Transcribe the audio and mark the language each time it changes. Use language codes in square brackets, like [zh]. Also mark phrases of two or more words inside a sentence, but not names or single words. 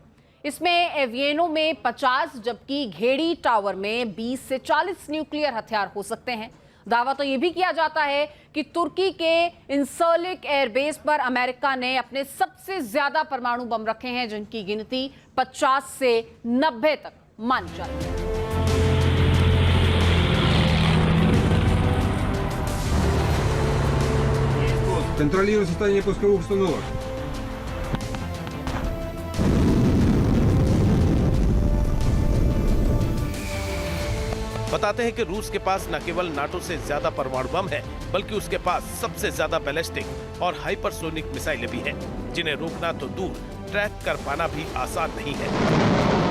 [hi] इसमें एवियनो में 50 जबकि घेड़ी टावर में 20 से 40 न्यूक्लियर हथियार हो सकते हैं। दावा तो यह भी किया जाता है कि तुर्की के इंसर्लिक एयरबेस पर अमेरिका ने अपने सबसे ज्यादा परमाणु बम रखे हैं, जिनकी गिनती 50 से 90 तक मानी जाती है। [ru] Контролирую состояние пусковых установок. [hi] बताते हैं कि रूस के पास न केवल नाटो से ज्यादा परमाणु बम है, बल्कि उसके पास सबसे ज्यादा बैलिस्टिक और हाइपरसोनिक मिसाइलें भी हैं, जिन्हें रोकना तो दूर, ट्रैक कर पाना भी आसान नहीं है।